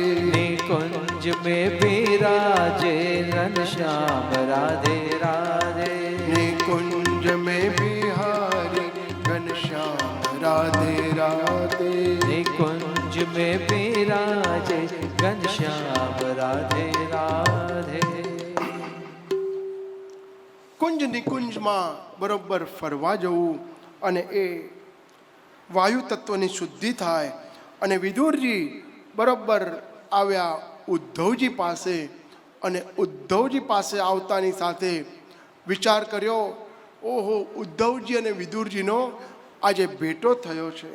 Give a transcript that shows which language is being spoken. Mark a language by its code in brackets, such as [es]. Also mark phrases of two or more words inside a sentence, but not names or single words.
[hi] निकुंज में विराजे घनश्याम राधे राधे. निकुंज में बिहारी घनश्याम राधे राधे. निकुंज में विराजे घनश्याम राधे राधे. [gu] કુંજ નિકુંજમાં બરોબર ફરવા જવું અને એ વાયુ તત્વની શુદ્ધિ થાય. અને વિદુરજી બરોબર આવ્યા ઉદ્ધવજી પાસે, અને ઉદ્ધવજી પાસે આવતાની સાથે વિચાર કર્યો, ઓહો, ઉદ્ધવજી અને વિદુરજીનો આજે ભેટો થયો છે.